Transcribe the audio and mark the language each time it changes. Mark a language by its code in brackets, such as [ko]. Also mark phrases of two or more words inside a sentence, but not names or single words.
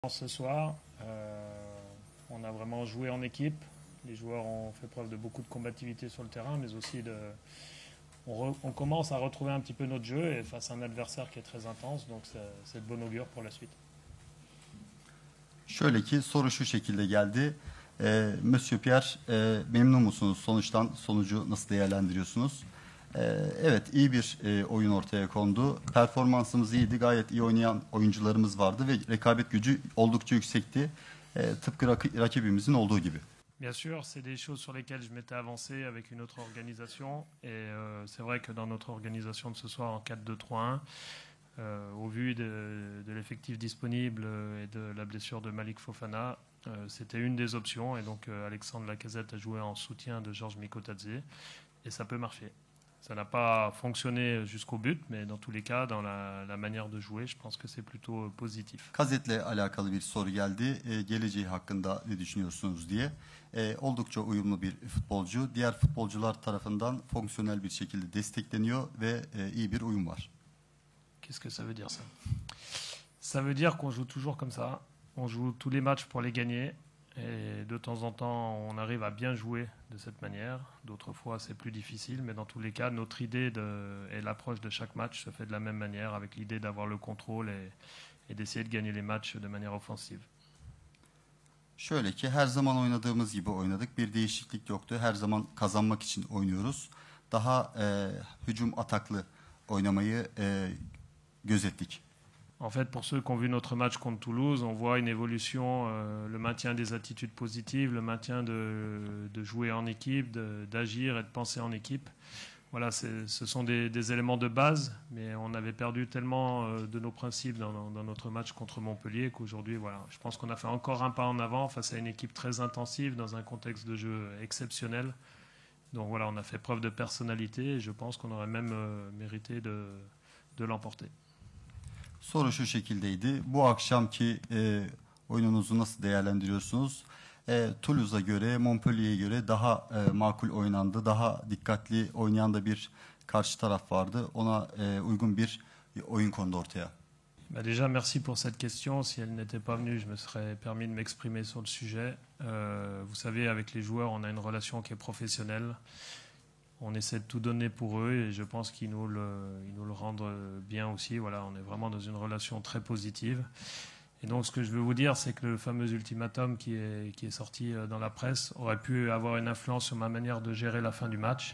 [fr] Ce soir, on a vraiment joué en équipe. Les joueurs ont fait preuve de beaucoup de combativité sur le terrain, mais aussi on commence à retrouver un petit peu notre jeu et face à un adversaire qui est très intense, donc c'est de bon augure pour la suite. [tr] Şöyle ki soru şu şekilde geldi. Monsieur Pierre, memnun musunuz sonuçtan? Sonucu nasıl değerlendiriyorsunuz? Evet, iyi bir oyun ortaya kondu. Performansımız iyiydi. Gayet iyi oynayan oyuncularımız vardı ve rekabet gücü oldukça yüksekti. Tıpkı rakibimizin olduğu gibi. [fr] Bien sûr, c'est des choses sur lesquelles je m'étais avancé avec une autre organisation. Et c'est vrai que dans notre organisation de ce soir en 4-2-3-1, au vu de l'effectif disponible et de la blessure de Malik Fofana, c'était une des options. Et donc Alexandre Lacazette a joué en soutien de Georges Mikotadze. Et ça peut marcher. Ça n'a pas fonctionné jusqu'au but, mais dans tous les cas, dans la manière de jouer, je pense que c'est plutôt positif. [tr] Kazet'le alakalı bir soru geldi. Geleceği hakkında ne düşünüyorsunuz diye. Oldukça uyumlu bir futbolcu. Diğer futbolcular tarafından fonksiyonel bir şekilde destekleniyor ve iyi bir uyum var. [fr] Qu'est-ce que ça veut dire ça? Ça veut dire qu'on joue toujours comme ça. On joue tous les matchs pour les gagner. Et de temps en temps, on arrive à bien jouer de cette manière. D'autres fois, c'est plus difficile. Mais dans tous les cas, notre idée et l'approche de chaque match se fait de la même manière, avec l'idée d'avoir le contrôle et d'essayer de gagner les matchs de manière offensive. [tr] Şöyle ki her zaman oynadığımız gibi oynadık. Bir değişiklik yoktu. Her zaman kazanmak için oynuyoruz. Daha hücum ataklı oynamayı gözettik. [fr] En fait, pour ceux qui ont vu notre match contre Toulouse, on voit une évolution, le maintien des attitudes positives, le maintien de jouer en équipe, d'agir et de penser en équipe. Voilà, ce sont des éléments de base, mais on avait perdu tellement de nos principes dans notre match contre Montpellier qu'aujourd'hui, voilà, je pense qu'on a fait encore un pas en avant face à une équipe très intensive dans un contexte de jeu exceptionnel. Donc voilà, on a fait preuve de personnalité et je pense qu'on aurait même mérité de l'emporter. [tr] Soru şu şekildeydi. Bu akşamki oyununuzu nasıl değerlendiriyorsunuz? Toulouse'a göre, Montpellier'e göre daha makul oynandı. Daha dikkatli oynayan da bir karşı taraf vardı. Ona uygun bir oyun kondu ortaya. [fr] Déjà, merci pour cette question. Si elle n'était pas venue, je me serais permis de m'exprimer sur le sujet. Vous savez, avec les joueurs, on a une relation qui est professionnelle. On essaie de tout donner pour eux et je pense qu'ils nous le rendent bien aussi. Voilà, on est vraiment dans une relation très positive. Et donc, ce que je veux vous dire, c'est que le fameux ultimatum qui est sorti dans la presse aurait pu avoir une influence sur ma manière de gérer la fin du match.